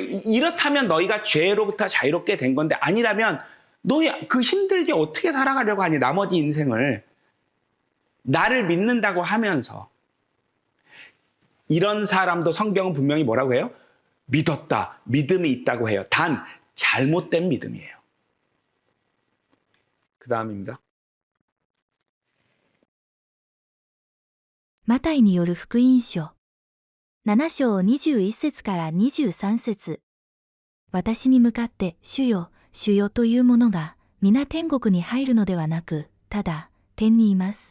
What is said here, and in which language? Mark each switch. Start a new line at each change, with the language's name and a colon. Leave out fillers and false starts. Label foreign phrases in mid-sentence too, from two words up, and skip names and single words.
Korean: 이렇다면 너희가 죄로부터 자유롭게 된 건데 아니라면 너희 그 힘들게 어떻게 살아가려고 하니 나머지 인생을 나를 믿는다고 하면서 이런 사람도 성경은 분명히 뭐라고 해요? 믿었다, 믿음이 있다고 해요. 단 잘못된 믿음이에요. 그 다음입니다.
Japanese: マタイによる福音書。7章21節から23節。私に向かって主よ、主よという者が皆天国に入るのではなく、ただ天にいます。